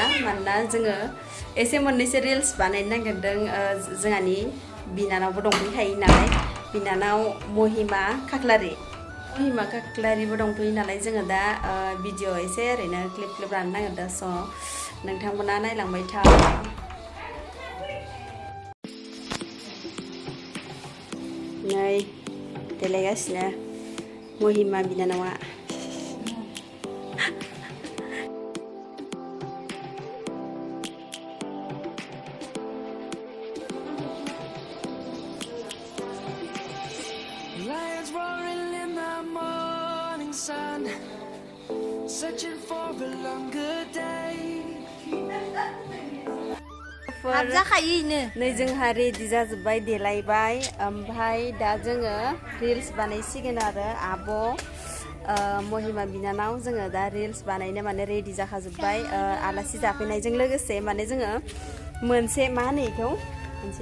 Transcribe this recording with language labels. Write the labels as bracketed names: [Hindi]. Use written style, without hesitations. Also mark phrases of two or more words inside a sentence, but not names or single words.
[Bodo] मानोना जोङो एसे मोननैसो रिल्स बानायनो नागिरदों जोंहानि बिनानावबो दंफैखायो नालाय बिनानाव महिमा खाख्लारिबो दंफैयो नालाय जोङो दा भिडिअ एसे ओरैनो क्लिप लानो नागिरदों स' नोंथांमोना नायलांबाय था नै देलायगासिनो महिमा बिनानावा [English] Lions roaring in the morning sun, searching for a longer day. [Bodo] नै जोंहा रेडि जाजोब्बाय देलायबाय ओमफ्राय दा जोङो रिल्स बानायसिगोन आरो आब' महिमा बिनानाव जोङो दा रिल्स बानायनो माने रेडि जाखाजोब्बाय आलासि जाफैनायजों लोगोसे माने जोङो मोनसे मा होनो बेखौ मोनसे